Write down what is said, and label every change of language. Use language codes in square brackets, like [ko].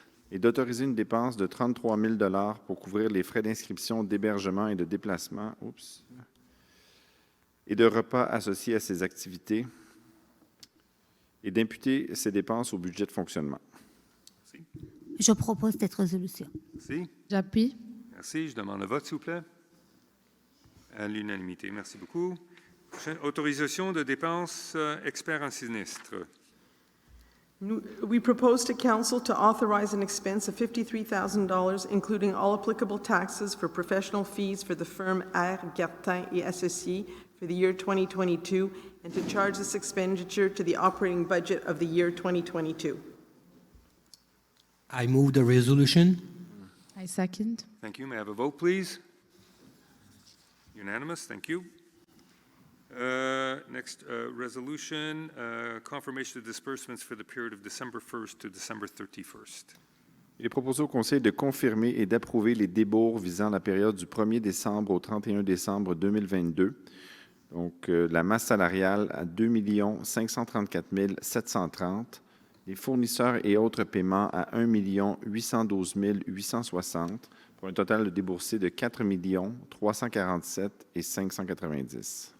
[fr] et d'autoriser une dépense de 33 000 $ pour couvrir les frais d'inscription, d'hébergement et de déplacement et de repas associés à ces activités et d'imputer ces dépenses au budget de fonctionnement. Je propose cette résolution. Merci. J'appuie. Merci. Je demande le vote, s'il vous plaît. À l'unanimité. Merci beaucoup. Prochaine autorisation de dépenses experts en sinistre. [en] We propose to Council to authorize an expense of $53,000, including all applicable taxes for professional fees for the firm R. Gartin et Associés for the year 2022, and to charge this expenditure to the operating budget of the year 2022. I move the resolution. I second. Thank you. May I have a vote, please? Unanimous. Thank you. Next resolution, confirmation of disbursements for the period of December 1st to December 31st. [fr] Il est proposé au Conseil de confirmer et d'approuver les débours visant la période du 1er décembre au 31 décembre 2022. Donc, la masse salariale à 2 534 730, les fournisseurs et autres paiements à 1 812 860 pour un total de déboursé de 4 347 590.